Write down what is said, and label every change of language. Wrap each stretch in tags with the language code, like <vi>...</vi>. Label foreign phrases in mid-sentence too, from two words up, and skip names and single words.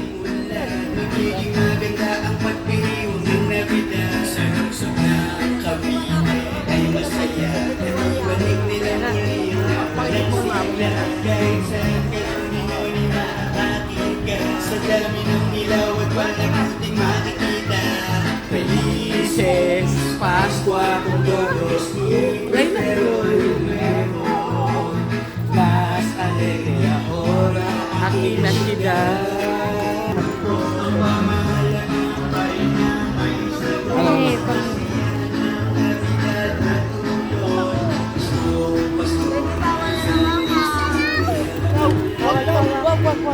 <tl>Sa dami ng ilaw at walang ating makikita.</tl> <es>Felices Pascua con todos Reino nuevo. Más alegre ahora aquí la ciudad.</es> <tl>Ay, wag.</tl>